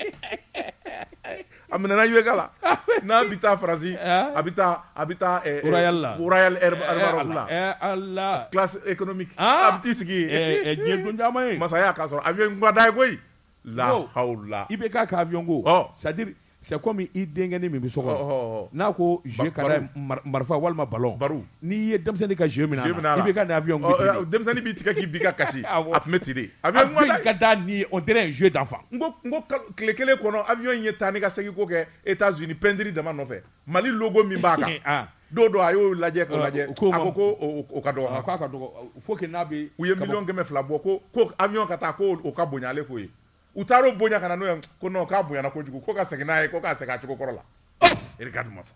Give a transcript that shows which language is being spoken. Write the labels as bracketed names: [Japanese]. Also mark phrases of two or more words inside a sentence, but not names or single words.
[Bambara] a minɛna UEG la n'an bɛ taa Faransi a bɛ taa Royal Air la Allah [French] classe économique [Bambara] a bɛ t'i sigi diɲɛ don caman ye masaya k'a sɔrɔ avion kun ka d'a ye koyi la hawla i bɛ k'a ka avion ko [French] c'est-à-dire c'est comme [Bambara] i denkɛni min bɛ so kɔnɔ n'a ko jeu ka d'a ye marifa walima ballon n'i ye denmisɛnnin ka jeu minɛ i bɛ ka nin avion ko denmisɛnnin b'i tigɛ k'i bin ka kasi a tun bɛ ten de avion ka d'a ni ye [French] on dirait un jeu d'enfant [Bambara] n ko tile kelen kɔnɔ avion in ye taa ni ka segin ko kɛ États-Unis peinture dama nɔfɛ Mali logo min b'a kan don dɔ a y'o lajɛ k'o lajɛ a ko ko o ka dɔgɔ k'a ka dɔgɔ [French] faut que [Bambara] n'a bɛ u ye 1,200,000 bɔ ko avion ka taa ko o ka bonya ale ko ye u taar'o bonya ka na n'o ye ko non k'a bonyana kojugu ko ka segin n'a ye ko k'a segin a cogo kɔrɔ la regarde masa